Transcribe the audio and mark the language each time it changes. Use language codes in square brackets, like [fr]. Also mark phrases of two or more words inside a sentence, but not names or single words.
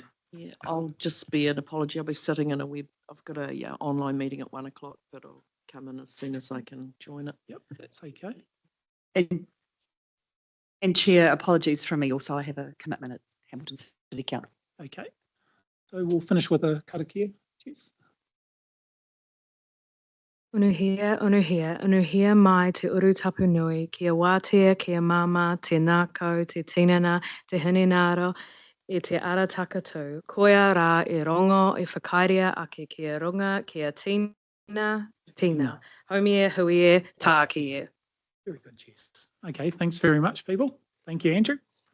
[en] Yeah, I'll just be an apology. I'll be sitting in I've got a online meeting at 1:00, but I'll come in as soon as I can join it. Yep, that's okay. And Chair, apologies from me also. I have a commitment at Hamilton City Council. Okay. So we'll finish with a karakia. Cheers. [mi] Unuhia mai te uru tapu nui, kia wātea, kia mama, te nākau, te tinana, te hininaro, I te ara takatū. Koia rā I rongo I whakairia ake kia runga, kia tina, Haumie, huie, tākie. [en] Very good, cheers. Okay, thanks very much, people. Thank you, Andrew.